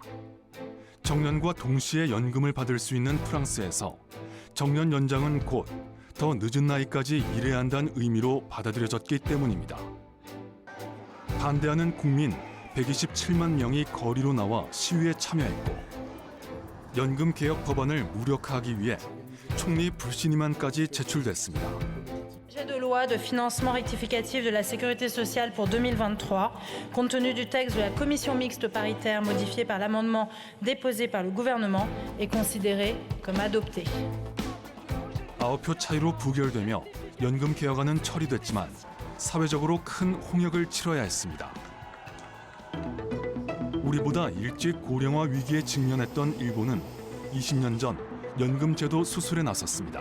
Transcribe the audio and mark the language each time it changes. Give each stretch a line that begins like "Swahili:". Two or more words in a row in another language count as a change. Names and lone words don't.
Korean: 정년과 동시에 연금을 받을 수 있는 프랑스에서 정년 연장은 곧 더 늦은 나이까지 일해야 한다는 의미로 받아들여졌기 때문입니다. 반대하는 국민 127만 명이 거리로 나와 시위에 참여했고 연금 개혁 법안을 무력화하기 위해 총리 불신임안까지 제출됐습니다.
French: Projet de loi de financement rectificatif de la sécurité sociale pour 2023, compte tenu du texte de la commission mixte paritaire modifié par l'amendement déposé par le gouvernement, est considéré comme adopté.
Korean: 9표 차이로 부결되며 연금 개혁안은 처리됐지만 사회적으로 큰 홍역을 치러야 했습니다. 우리보다 일찍 고령화 위기에 직면했던 일본은 20년 전 연금제도 수술에 나섰습니다.